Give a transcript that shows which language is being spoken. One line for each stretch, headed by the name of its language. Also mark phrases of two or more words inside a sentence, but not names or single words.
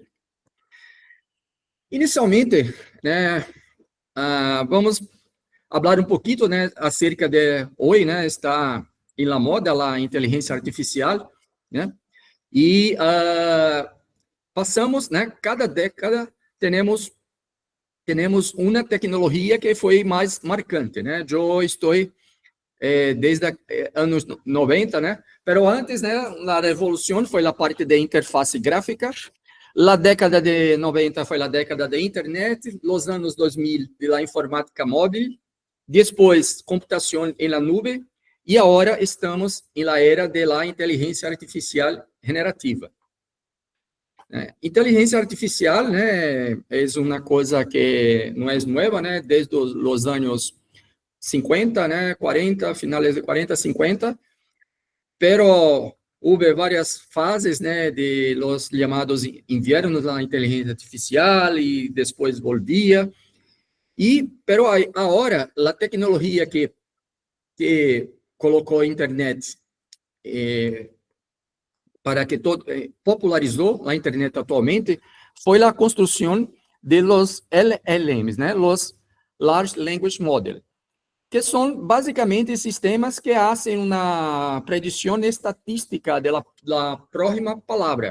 Portuguese: Inicialmente, vamos falar um pouquinho, acerca de hoje, está em
Spanish: la moda
Portuguese: a inteligência artificial, e passamos, cada década temos uma tecnologia que foi mais marcante, Eu estou desde anos 90, Pero antes, a revolução foi a parte de interface gráfica. A década de 90 foi a década da internet, os anos 2000 da informática móvel, depois computação em
Spanish: la nube,
Portuguese: e agora estamos na era da inteligência artificial generativa. Inteligência artificial, é uma coisa que não é nova, desde os anos 50, 40,
Spanish: finales de
Portuguese: 40, 50, pero houve várias fases,
Spanish: de los llamados inviernos
Portuguese: da inteligência artificial, e depois volvia. Pero agora, a tecnologia que colocou a internet, para que popularizou a internet atualmente, foi a construção
Spanish: de los LLMs, los
English: Large Language Model,
Portuguese: que são basicamente sistemas que fazem uma predição estatística da próxima palavra.